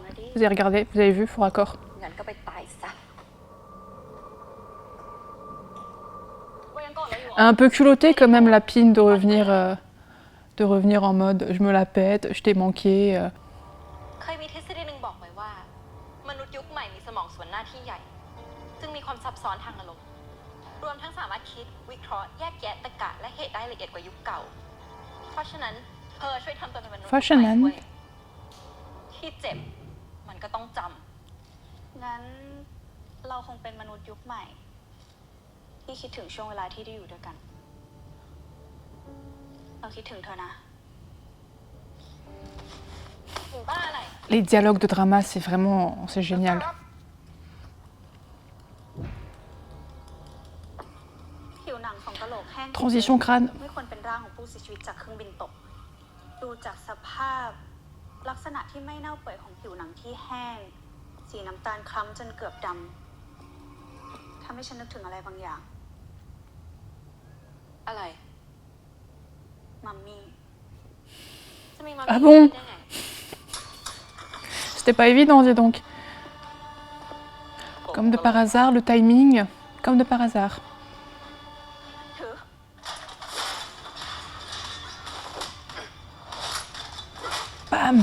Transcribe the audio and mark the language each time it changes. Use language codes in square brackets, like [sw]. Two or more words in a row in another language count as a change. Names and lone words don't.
[fr] Vous avez regardé, vous avez vu, faux raccord. Un peu culotté quand même la pine de revenir en mode je me la pète, je t'ai manqué. Fashion. [th] ที่เจ็บมันก็ต้องจำงั้นเราคงเป็นมนุษย์ยุคใหม่ที่คิดถึงช่วงเวลาที่ได้อยู่ด้วยกันเราคิดถึงเธอนะถึงบ้าอะไร [fr] Les dialogues de drama, c'est génial. [th] ผิวหนังของกะโหลกแห้ง [fr] Transition crâne. [th] ไม่ควรเป็นร่างของผู้เสียชีวิตจากเครื่องบินตกดูจากสภาพลักษณะที่ไม่เน่าเปื่อยของผิวหนังที่แห้งสีน้ำตาลคล้ำจนเกือบดำทำให้ฉันนึกถึงอะไรบางอย่างอะไรมัมมี่จะมีมัมมี่ [fr] Ah bon? C'était pas évident, dis donc. Comme de par hasard, le timing, comme de par hasard. [th] ถือ Bam!